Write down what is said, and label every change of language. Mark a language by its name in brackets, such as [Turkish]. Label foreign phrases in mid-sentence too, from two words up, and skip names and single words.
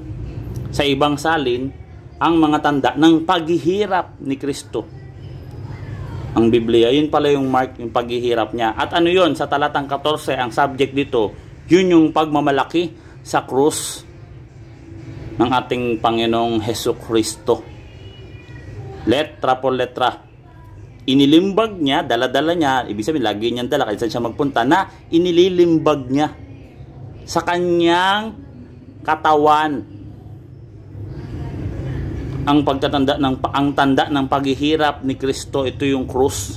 [Filipino] Sa ibang salin, ang mga tanda ng paghihirap ni Kristo. Ang Biblia, yun pala yung mark, yung paghihirap niya. At ano yun, sa talatang 14, ang subject dito, yun yung pagmamalaki sa krus ng ating Panginoong Jesucristo. [Spanish] Letra por letra. [Filipino] Inilimbag niya, dala-dala niya, ibig sabihin, lagi niyang dala, kahit saan siya magpunta, na inililimbag niya sa kanyang katawan. Ang tanda ng paghihirap ni Kristo, ito yung krus.